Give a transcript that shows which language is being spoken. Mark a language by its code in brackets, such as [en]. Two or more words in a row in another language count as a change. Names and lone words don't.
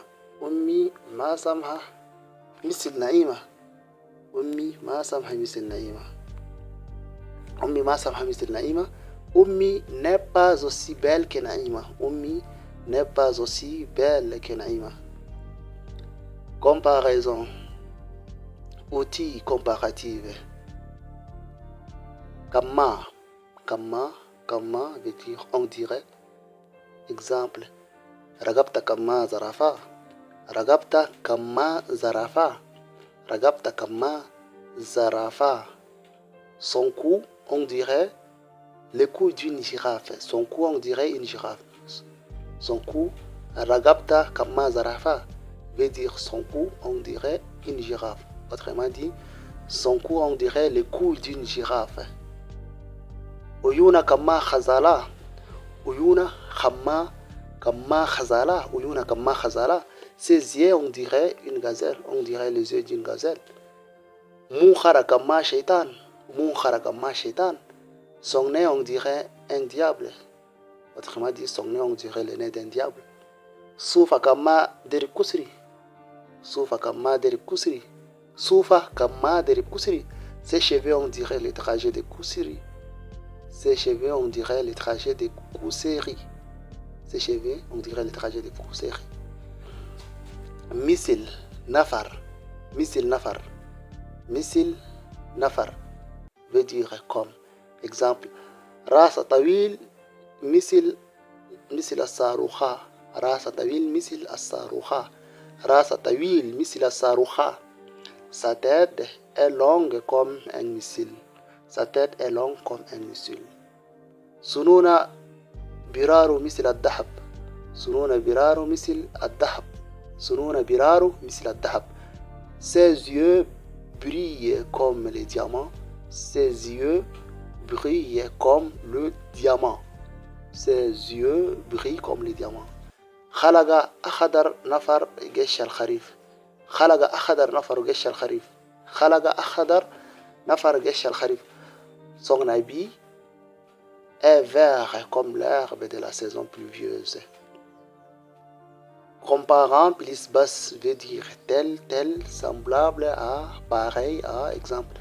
[ar] أمي ما سمحة مثل نعيمة. أمي ما سمحة مثل نعيمة. أمي ما سمحة مثل نعيمة. [fr] Ummi n'est pas aussi belle que Naïma. Ummi n'est pas aussi belle que Naïma. Comparaison. Outils comparatifs. Kama veut dire on dirait. Exemple, [ar] رقبتا كما زرافة. رقبتا كما زرافة. رقبتا كما زرافة. [fr] Son cou, on dirait le cou d'une girafe. Son cou, on dirait une girafe. Son cou, [ar] رقبتا كما زرافة, [fr] veut dire son cou, on dirait une girafe. Autrement dit, son cou, on dirait le cou d'une girafe. [ar] عيونا كما غزالة. عيونا كما غزالة. عيونا كما غزالة. [fr] Ses yeux, on dirait une gazelle. On dirait les yeux d'une gazelle. [ar] مخرة كما شيطان. مخرة كما شيطان. [fr] Son nez, on dirait un diable. Autrement dit, son nez, on dirait le nez d'un diable. [ar] صوفا كما درب كسري. صوفا كما درب كسري. صوفا كما درب كسري. [fr] Ses cheveux, on dirait le trajet de Kusiri. Ses cheveux, on dirait le trajet de Kusiri. Ses cheveux, on dirait le trajet de Kusiri. [ar] مثل نفر. مثل نفر. مثل نفر [fr] veut dire comme. Exemple. [ar] راسا طويل مثل الصاروخة. راسا طويل مثل الصاروخة. راسا طويل مثل الصاروخة. [fr] Sa tête est longue comme un missile. Sa tête est longue comme un missile. [ar] سنونا براره مثل الدهب. سنونا براره مثل الدهب. سنونا براره مثل الدهب. [fr] Ses yeux brillent comme les diamants. Ses yeux brillent comme le diamant. Ses yeux brillent comme les diamants. [ar] خلقا أخضر نفر جيش الخريف. خلق أخضر نفر جيش الخريف. خلق أخضر نفر جيش الخريف. [fr] Son habit est vert comme l'herbe de la saison pluvieuse. Comparant plus bas veut dire tel, tel, semblable à, pareil à, exemple.